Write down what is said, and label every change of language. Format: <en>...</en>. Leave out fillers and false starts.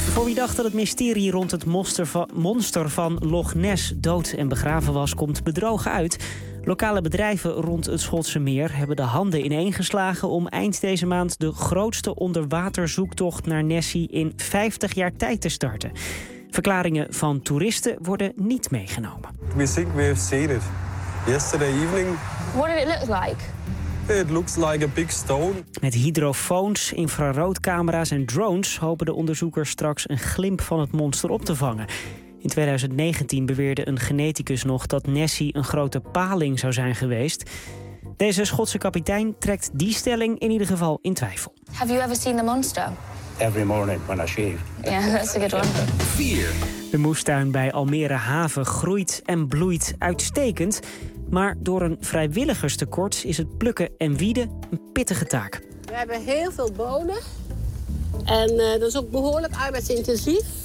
<nl>Voor wie dacht dat het mysterie rond het monster van Loch Ness dood en begraven was, komt bedrogen uit. Lokale bedrijven rond het Schotse meer hebben de handen ineengeslagen om eind deze maand de grootste onderwaterzoektocht naar Nessie in 50 jaar tijd te starten. Verklaringen van toeristen worden niet meegenomen.</nl> <en>We think we have seen it yesterday evening. What did it look like? It looks like a big stone.</en> <nl>Met hydrofoons, infraroodcamera's en drones hopen de onderzoekers straks een glimp van het monster op te vangen. In 2019 beweerde een geneticus nog dat Nessie een grote paling zou zijn geweest. Deze Schotse kapitein trekt die stelling in ieder geval in twijfel.</nl> <en>Have you ever seen the monster? every morning when I shave. Yeah, that's a good one. 4.</en> <nl>De moestuin bij Almere Haven groeit en bloeit uitstekend. Maar door een vrijwilligerstekort is het plukken en wieden een pittige taak. We hebben heel veel bonen. En dat is ook behoorlijk arbeidsintensief.</nl>